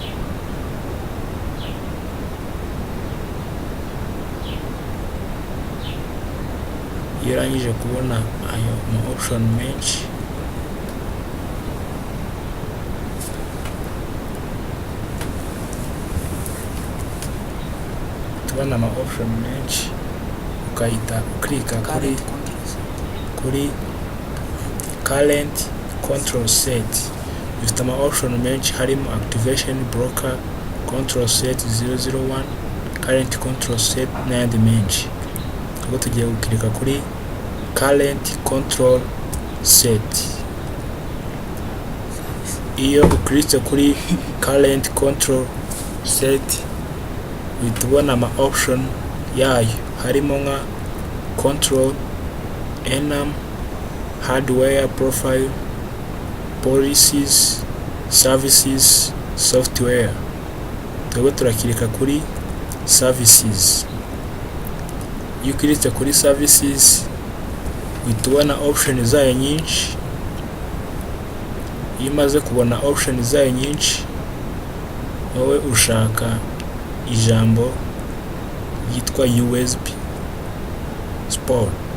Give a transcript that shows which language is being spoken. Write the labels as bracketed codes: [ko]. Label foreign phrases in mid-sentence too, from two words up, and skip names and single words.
[rw] Iyo urangije kubona ayo ma option menshi tubona ama option menshi, ukahita uklika kuri [en] current control set. [rw] Bifite ama option menshi harimo [en] activation broker, control set 001, current control set [rw] n'ayandi menshi. Ubwo tugiye gukirika kuri [en] current control set. [rw] Iyo ukiritse kuri [en] current control set [rw] uhita ubona ama option yayo harimo nka [en] control, enum, hardware profile, policies, services, software. [rw] Twebwe turakirika kuri services. Iyo ukiritse kuri services uhita ubona option zayo nyinshi. Iyo umaze kubona option zayo nyinshi, wowe ushaka ijambo yitwa [en] USB sport.